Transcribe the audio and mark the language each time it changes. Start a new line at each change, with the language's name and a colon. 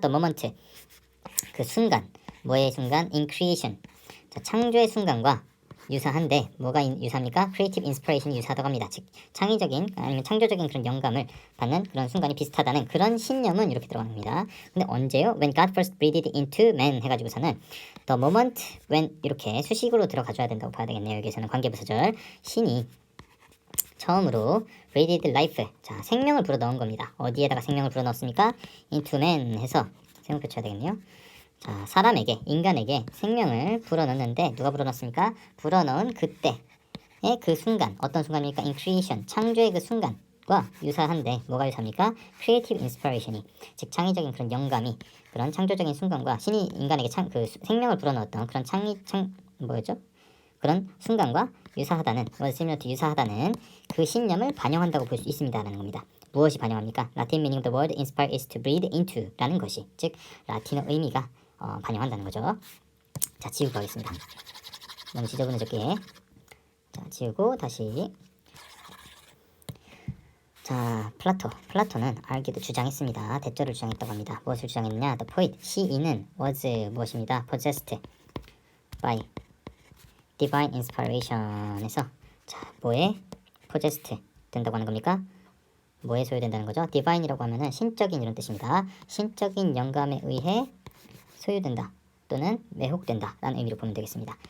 English: the moment,
Korean: 그 순간, 뭐의 순간?
English: in creation,
Korean: 자, 창조의 순간과 유사한데 뭐가 유사합니까?
English: creative inspiration
Korean: 이 유사하다고 합니다. 즉 창의적인 아니면 창조적인 그런 영감을 받는 그런 순간이 비슷하다는 그런 신념은 이렇게 들어갑니다. 근데 언제요?
English: When God first breathed into man
Korean: 해가지고서는
English: the moment when
Korean: 이렇게 수식으로 들어가줘야 된다고 봐야 되겠네요. 여기서는 관계부사절, 신이 처음으로
English: breathed life,
Korean: 자, 생명을 불어 넣은 겁니다. 어디에다가 생명을 불어 넣었습니까?
English: into man
Korean: 해서 세모표 쳐야 되겠네요. 자, 사람에게, 인간에게 생명을 불어넣는데 누가 불어넣습니까? 불어넣은 그때의 그 순간, 어떤 순간입니까?
English: in creation,
Korean: 창조의 그 순간과 유사한데 뭐가 유사합니까?
English: creative inspiration
Korean: 이, 즉 창의적인 그런 영감이 그런 창조적인 순간과 신이 인간에게 그 생명을 불어넣었던 그런 뭐였죠? 그런 순간과 유사하다는,
English: was similar to
Korean: 유사하다는 그 신념을 반영한다고 볼 수 있습니다라는 겁니다. 무엇이 반영합니까?
English: Latin meaning of the word inspire is to breathe into
Korean: 라는 것이, 즉 라틴어 의미가 반영한다는 거죠. 자, 지우고 가겠습니다. 너무 지저분해졌게. 자, 지우고 다시. 자, 플라토는 알기도 주장했습니다. 대절을 주장했다고 합니다. 무엇을 주장했느냐?
English: The poet,
Korean: 시인은
English: was
Korean: 무엇입니다?
English: possessed by divine inspiration
Korean: 에서, 자, 뭐에 possessed 된다고 하는 겁니까? 뭐에 소유된다는 거죠? divine이라고 하면은 신적인 이런 뜻입니다. 신적인 영감에 의해 소유된다 또는 매혹된다 라는 의미로 보면 되겠습니다.